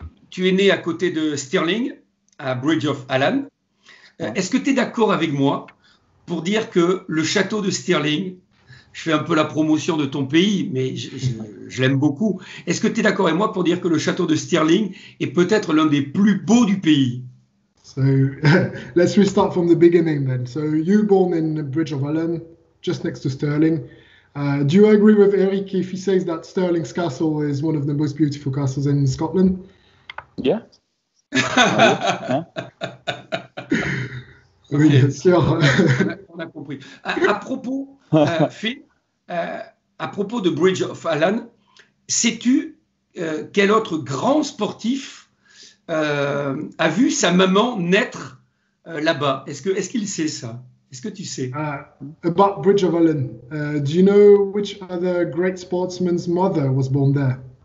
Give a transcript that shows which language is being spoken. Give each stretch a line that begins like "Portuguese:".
French: Tu es né à côté de Stirling, à Bridge of Allan. Est-ce que tu es d'accord avec moi pour dire que le château de Stirling, je fais un peu la promotion de ton pays, mais je l'aime beaucoup. Est-ce que tu es d'accord avec moi pour dire que le château de Stirling est peut-être l'un des plus beaux du pays?
English: So let's restart from the beginning then. So you born in Bridge of Allan, just next to Stirling. Do you agree with Eric if he says that Stirling's castle is one of the most beautiful castles in Scotland? Yeah.
French: Oui, bien sûr. On a compris. À propos, Phil, à propos de Bridge of Allan, sais-tu quel autre grand sportif a vu sa maman naître là-bas? Est-ce qu'il sait ça? Est-ce que tu sais?
English: About Bridge of Allan, do you know which other great sportsman's mother was born there?